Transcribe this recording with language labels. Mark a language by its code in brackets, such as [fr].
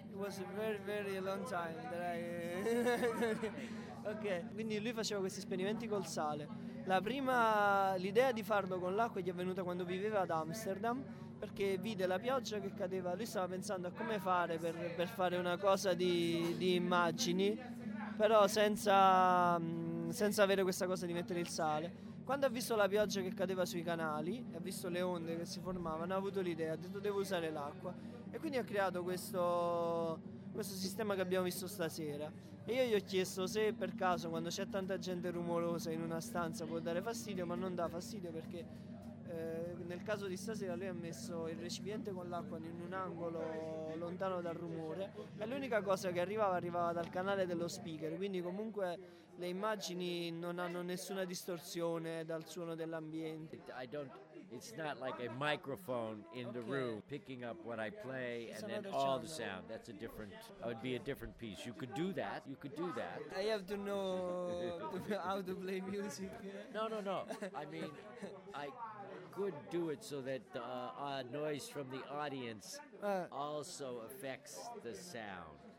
[en] It was a very, very long time that I... [it] Okay. Quindi lui faceva questi esperimenti col sale. L'idea di farlo con l'acqua gli è venuta quando viveva ad Amsterdam, perché vide la pioggia che cadeva. Lui stava pensando a come fare per fare una cosa di immagini, però senza avere questa cosa di mettere il sale. Quando ha visto la pioggia che cadeva sui canali e ha visto le onde che si formavano, ha avuto l'idea, ha detto devo usare l'acqua, e quindi ha creato questo sistema che abbiamo visto stasera. E io gli ho chiesto se per caso, quando c'è tanta gente rumorosa in una stanza, può dare fastidio, ma non dà fastidio perché nel caso di stasera lui ha messo il recipiente con l'acqua in un angolo lontano dal rumore, e l'unica cosa che arrivava dal canale dello speaker, quindi comunque le immagini non hanno nessuna distorsione dal suono dell'ambiente. [en] It's not like a microphone in the room picking up what I play and then all the sound. That's a different, it would be a different piece. You could do that. You could do that. I have to know how to play music. No. I mean, I could do it so that the noise from the audience also affects the sound.